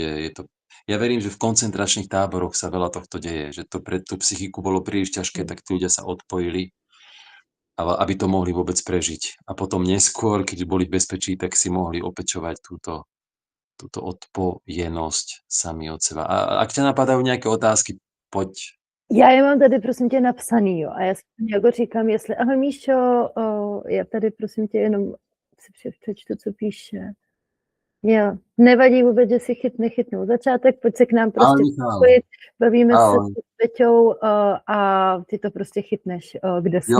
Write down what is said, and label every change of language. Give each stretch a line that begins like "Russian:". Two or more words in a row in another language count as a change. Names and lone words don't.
Slovak: Ja verím, že v koncentračných táboroch sa veľa tohto deje, že to pre tú psychiku bolo príliš ťažké, tak tí ľudia sa odpojili, aby to mohli vôbec prežiť. A potom neskôr, keď boli v bezpečí, tak si mohli opečovať túto odpojenosť sami od seba. A ak ťa napadajú nejaké otázky, poď.
Czech: Já je mám tady, prosím tě, napsaný, jo. A já si jako říkám, jestli... Ahoj, Míšo, já tady, prosím tě, jenom si přečtu, co píše. Jo, nevadí vůbec, že si nechytnul začátek, pojď se k nám prostě připojit, bavíme se s Peťou a ty to prostě chytneš, kde jsme.